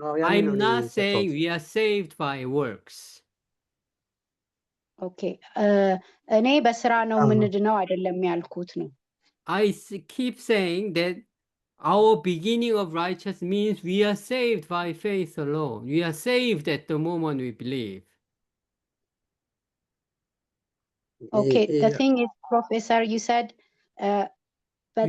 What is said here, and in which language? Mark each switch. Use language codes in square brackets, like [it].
[en] I'm not saying we are saved by works. [am] ኦኬ እኔ በስራ ነው የምንድነው አይደለም ያልኩት ነው። [en] I keep saying that our beginning of righteousness means we are saved by faith alone. We are saved at the moment we believe. Okay, the thing is, Professor, you said, but